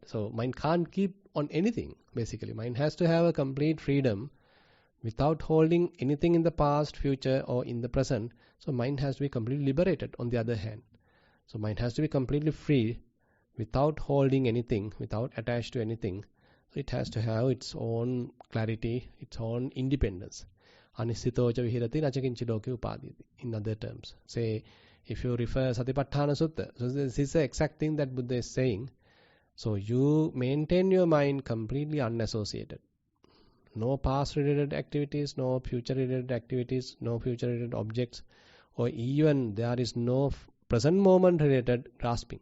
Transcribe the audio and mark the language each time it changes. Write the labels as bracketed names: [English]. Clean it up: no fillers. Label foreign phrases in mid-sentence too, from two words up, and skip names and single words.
[English] So mind can't keep on anything, basically. Mind has to have a complete freedom without holding anything in the past, future, or in the present. So mind has to be completely liberated on the other hand. So mind has to be completely free without holding anything, without attached to anything. So it has to have its own clarity, its own independence. [Pali] Anissitoja vihirati nachakinchi loke upaditi. [English] In other terms, say if you refer Satipatthana Sutta, so this is the exact thing that Buddha is saying. So you maintain your mind completely unassociated. No past related activities, no future related activities, no future related objects, or even there is no present moment related grasping.